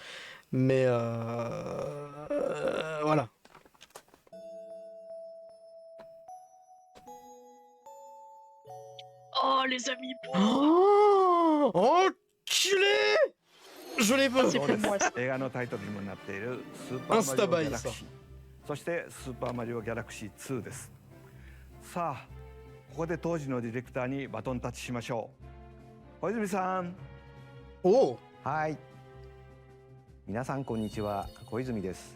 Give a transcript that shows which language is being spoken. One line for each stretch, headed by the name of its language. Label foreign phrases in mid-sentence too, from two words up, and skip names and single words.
French: Mais voilà. Oh, les amis, Oh, enculé! Je les veux! c'est pour moi ça.
Japanese: 映画のタイトルにもなっているスーパーマリオギャラクシー、そしてスーパーマリオギャラクシー2です。さあここで当時のディレクターにバトンタッチしましょう。小泉さん。 Oh! はい。皆さんこんにちは、小泉です。